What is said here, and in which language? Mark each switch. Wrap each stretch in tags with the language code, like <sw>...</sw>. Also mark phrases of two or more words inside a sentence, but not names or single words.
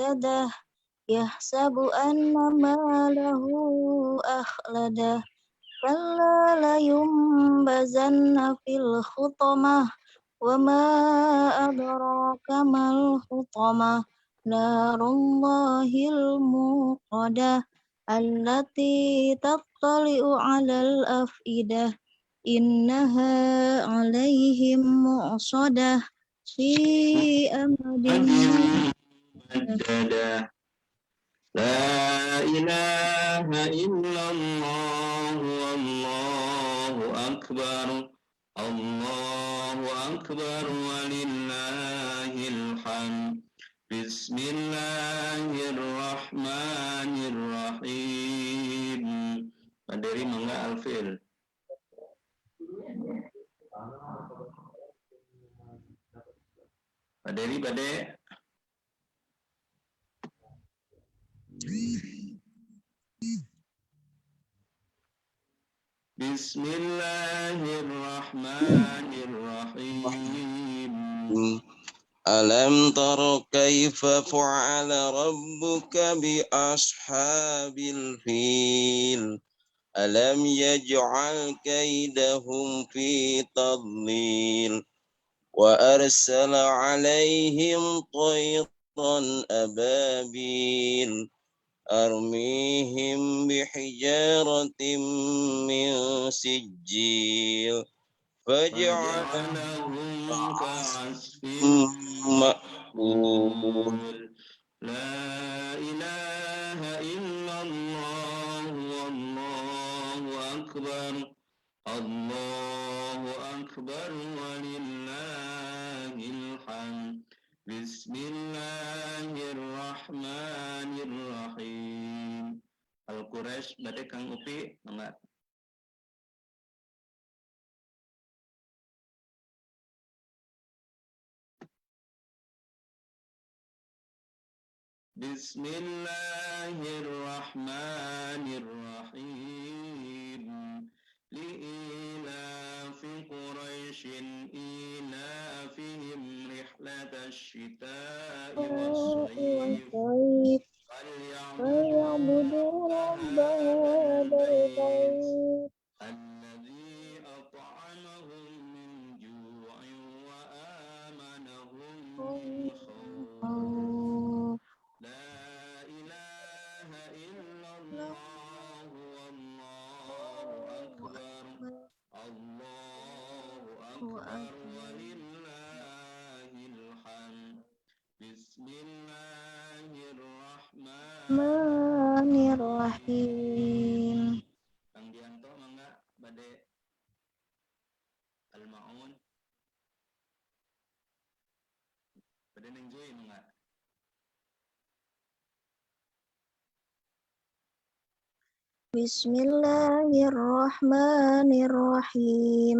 <ar>عدده يحسب أن ماله أخلده كلا لينبذن في الحطمة وما أدراك ما الحطمة نار الله الموقدة التي تطلع على الأفئدة إنها عليهم مؤصدة في عمد Mujaddah. لا إله إلا الله والله أكبر. الله أكبر ولله الحمد. Bismillahirrahmanirrahim.</ar> <su>Pak Dery mangga alfil. Pak Dery, Pak De.</su> <ar>Bismillahirrahmanirrahim. ألم تر كيف فعل ربك بأصحاب الفيل. ألم يجعل كيدهم في تضليل. وأرسل عليهم طيرا أبابيل. أرميهم بحجارة من سجيل فجعلهم كعصف مأكول لا إله إلا الله والله أكبر الله أكبر ولله الحمد Bismillahirrahmanirrahim.</ar> <su>Al-Quraisy badai Kang Upi mangga. Bismillahirrahmanirrahim.</su> <ar>لإيلاف قريش إيلافهم رحلة الشتاء والصيف. فليعبدوا رب هذا البيت الذي أطعمهم من جوع وآمنهم من خوف. لا إله إلا الله والله أكبر الله أكبر ولله الحمد. Bismillahirrahmanirrahim.</ar> <su>Kang Dianto mangga bade Al-Maun. Bade nenjoy mangga.</su> <ar>Bismillahirrahmanirrahim.</ar>